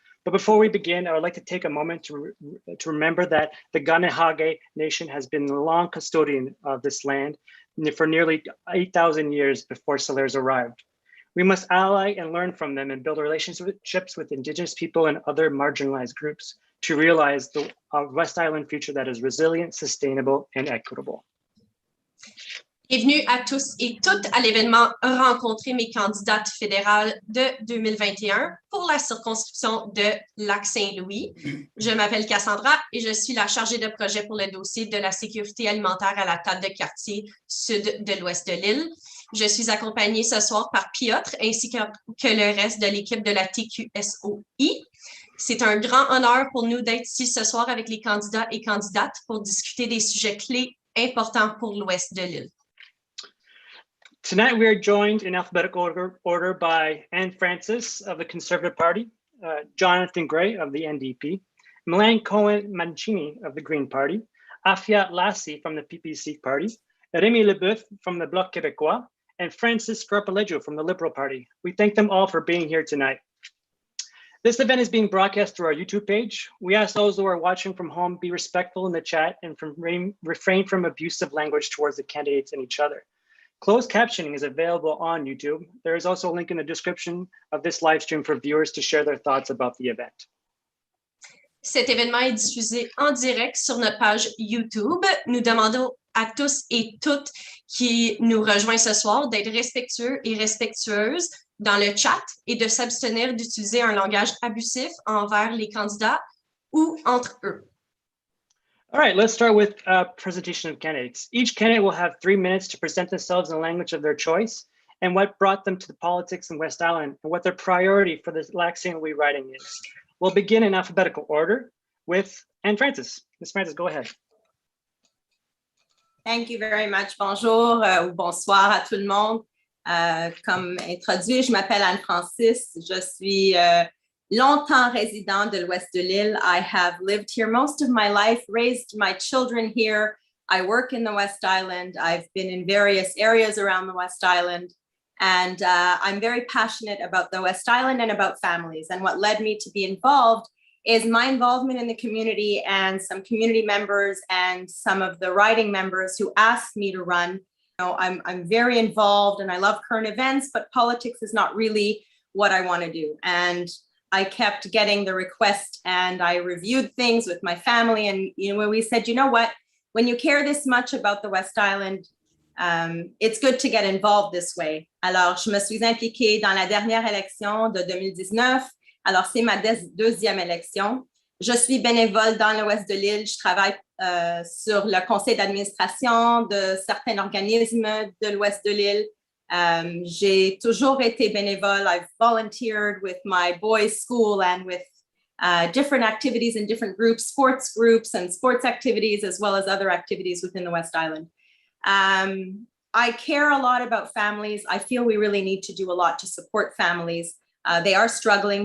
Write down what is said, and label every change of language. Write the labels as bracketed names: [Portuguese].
[English] But before we begin, I would like to take a moment to remember that the Kanehaga Nation has been the long custodian of this land for nearly 8,000 years before settlers arrived. We must ally and learn from them and build relationships with Indigenous people and other marginalized groups to realize the West Island future that is resilient, sustainable, and equitable. [French] Bienvenue à tous et toutes à l'événement Rencontrer mes candidates fédérales de 2021 pour la circonscription de Lac-Saint-Louis. Je m'appelle Cassandra et je suis la chargée de projet pour le dossier de la sécurité alimentaire à la table de quartier sud de l'ouest de l'île. Je suis accompagnée ce soir par Piotr ainsi que le reste de l'équipe de la TQSOI. C'est un grand honneur pour nous d'être ici ce soir avec les candidats et candidates pour discuter des sujets clés importants pour l'ouest de l'île. [English] Tonight, we are joined in alphabetical order by Anne Francis of the Conservative Party, Jonathan Gray of the NDP, Milan Cohen-Mancini of the Green Party, Afiat Lassie from the PPC Party, Rémi Leboeuf from the Bloc Québécois, and Francis Scarpaleggio from the Liberal Party. We thank them all for being here tonight. This event is being broadcast through our YouTube page. We ask those who are watching from home be respectful in the chat and refrain from abusive language towards the candidates and each other. Closed captioning is available on YouTube. There is also a link in the description of this live stream for viewers to share their thoughts about the event. [French] Cet événement est diffusé en direct sur notre page YouTube. Nous demandons à tous et toutes qui nous rejoignent ce soir d'être respectueux et respectueuses dans le chat et de s'abstenir d'utiliser un langage abusif envers les candidats ou entre eux. [English] All right, let's start with a presentation of candidates. Each candidate will have 3 minutes to present themselves in the language of their choice and what brought them to the politics in West Island and what their priority for the Lac-Saint-Louis riding is. We'll begin in alphabetical order with Anne Francis. Ms. Francis, go ahead. Thank you very much. [French] Bonjour ou bonsoir à tout le monde. Comme introduit, je m'appelle Anne Francis. Je suis longtemps résident de l'ouest de l'île. [English] I have lived here most of my life, raised my children here. I work in the West Island. I've been in various areas around the West Island. And I'm very passionate about the West Island and about families. And what led me to be involved is my involvement in the community and some community members and some of the riding members who asked me to run. You know, I'm very involved and I love current events, but politics is not really what I want to do. And I kept getting the request and I reviewed things with my family and we said, you know what, when you care this much about the West Island, it's good to get involved this way. [French] Alors, je me suis impliquée dans la dernière élection de 2019. Alors, c'est ma deuxième élection. Je suis bénévole dans l'ouest de l'île. Je travaille sur le conseil d'administration de certains organismes de l'ouest de l'île. J'ai toujours été bénévole. [English] I've volunteered with my boys' school and with different activities in different groups, sports groups and sports activities, as well as other activities within the West Island. I care a lot about families. I feel we really need to do a lot to support families. They are struggling.